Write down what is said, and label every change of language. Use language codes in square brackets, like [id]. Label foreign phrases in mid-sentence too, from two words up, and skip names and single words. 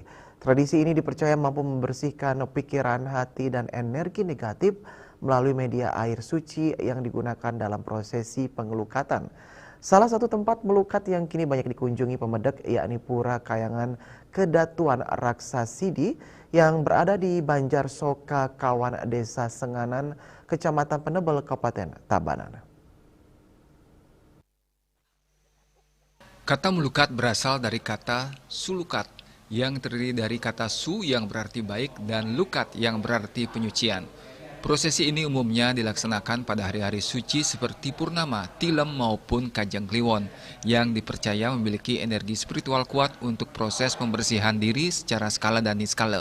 [id] Tradisi ini dipercaya mampu membersihkan pikiran, hati, dan energi negatif melalui media air suci yang digunakan dalam prosesi pengelukatan. Salah satu tempat melukat yang kini banyak dikunjungi pemedek yakni Pura Kayangan Kedatuan Raksasidi yang berada di Banjar Soka Kawan Desa Senganan, Kecamatan Penebel, Kabupaten Tabanan. Kata melukat berasal dari kata sulukat yang terdiri dari kata su yang berarti baik dan lukat yang berarti penyucian. Prosesi ini umumnya dilaksanakan pada hari-hari suci seperti Purnama, Tilem maupun Kajang Kliwon yang dipercaya memiliki energi spiritual kuat untuk proses pembersihan diri secara skala dan niskala.